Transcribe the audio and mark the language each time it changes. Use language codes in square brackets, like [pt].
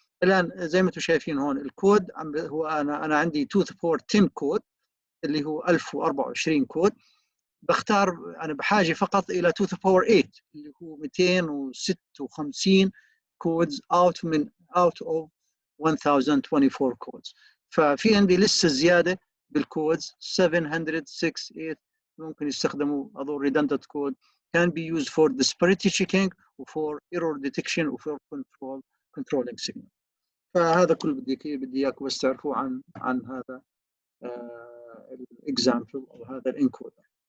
[ar] الان زي ما انتم شايفين هون الكود هو انا عندي 2 to the power 10 كود اللي هو 1024 كود. بختار انا بحاجه فقط الى 2 to the power 8 اللي هو 256 كودز out of 1024 كودز. ففي عندي لسه زياده بالكودز 768 ممكن يستخدموا هذول [en] redundant code can be used for disparity checking for error detection for controlling signal. [ar] فهذا كل بدي اياكم بس تعرفوا عن هذا الاكزامبل او هذا الانكودر.